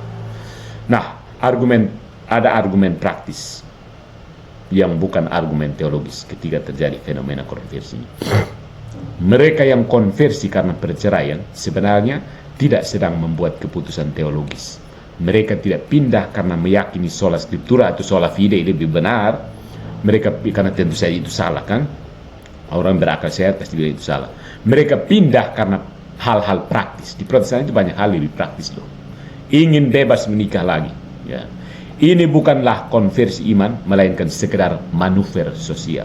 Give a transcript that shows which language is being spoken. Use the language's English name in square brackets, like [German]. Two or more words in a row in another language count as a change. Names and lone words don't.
[Indonesian] Nah, ada argumen praktis yang bukan argumen teologis ketika terjadi fenomena konversi ini. Mereka yang konversi karena perceraian sebenarnya tidak sedang membuat keputusan teologis. Mereka tidak pindah karena meyakini [Latin] sola scriptura [Indonesian] atau [Latin] sola fide [Indonesian] lebih benar. Mereka, karena tentu saja itu salah kan. Orang berakal sehat pasti bilang itu salah. Mereka pindah karena hal-hal praktis. Di Protestan itu banyak hal lebih praktis loh. Ingin bebas menikah lagi. Ya. Ini bukanlah konversi iman, melainkan sekedar manuver sosial.